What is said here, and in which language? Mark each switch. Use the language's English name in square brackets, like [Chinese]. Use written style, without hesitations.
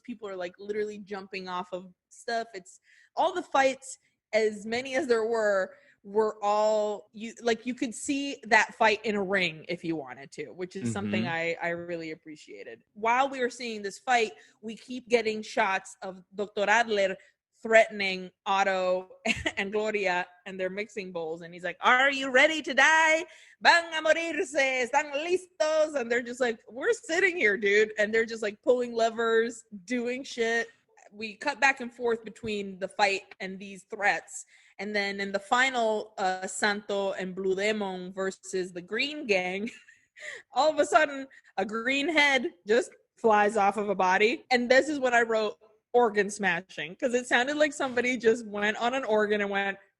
[English] People are like literally jumping off of stuff. It's all the fights, as many as there were all you could see that fight in a ring if you wanted to, which is something I really appreciated. While we were seeing this fight, we keep getting shots of Dr. Adler threatening Otto and Gloria and their mixing bowls, and he's like, "Are you ready to die? [Spanish] Van a morirse, están listos?" [English] And they're just like, "We're sitting here, dude," and they're just like pulling levers, doing shit. We cut back and forth between the fight and these threats, and then in the final Santo and Blue Demon versus the Green Gang, all of a sudden a green head just flies off of a body, and this is what I wrote, organ smashing, because it sounded like somebody just went on an organ and went